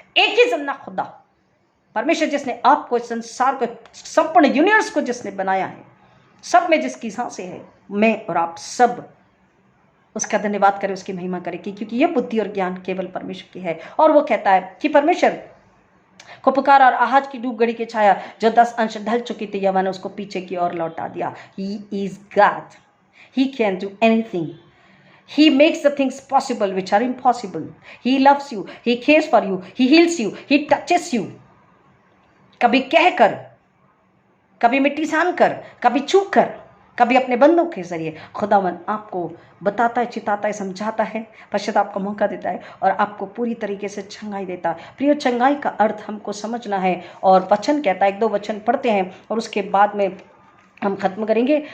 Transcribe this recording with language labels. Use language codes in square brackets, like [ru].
[hi] एक ही जिंदा खुदा परमेश्वर, जिसने आपको, इस संसार को, संपूर्ण यूनिवर्स को जिसने बनाया है, सब में जिसकी सांसें है, मैं और आप सब उसका धन्यवाद करें, उसकी महिमा करें, क्योंकि यह बुद्धि और ज्ञान केवल परमेश्वर की है। और वो कहता है कि परमेश्वर को पुकारा और आहाज की धूप घड़ी की छाया जो 10 अंश ढल चुकी थी, यहोवा ने उसको पीछे की ओर लौटा दिया। [en] He is God, he can do anything, he makes the things possible which are impossible, he loves you, he cares for you, he heals you, he touches you। [hi] कभी कहकर, कभी मिट्टी सान कर, कभी छू कर, कभी अपने बंदों के जरिए खुदावन आपको बताता है, चिताता है, समझाता है, पश्चाताप का मौका देता है और आपको पूरी तरीके से चंगाई देता है। प्रिय, चंगाई का अर्थ हमको समझना है, और वचन कहता है, 1-2 वचन पढ़ते हैं और उसके बाद में हम खत्म करेंगे।